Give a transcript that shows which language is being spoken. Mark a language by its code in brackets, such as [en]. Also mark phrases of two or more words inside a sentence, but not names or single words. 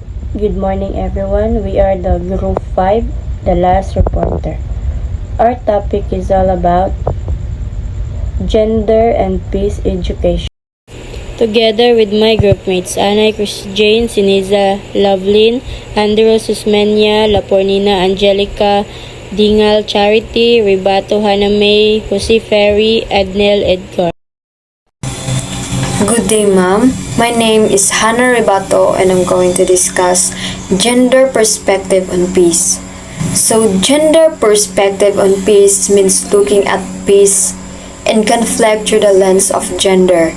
[en] Good morning, everyone. We are the Group 5, The Last Reporter. Our topic is all about gender and peace education. Together with my groupmates, Anay, Chris Jane, Siniza, Lovelyn, Andrew, Susmenia, Lapornina, Angelica, Dingal, Charity, Ribato, Hannah May, Jose Ferry, Adnel, Edgar. Good day, ma'am. My name is Hannah Ribato and I'm going to discuss gender perspective on peace. So, gender perspective on peace means looking at peace and conflict through the lens of gender.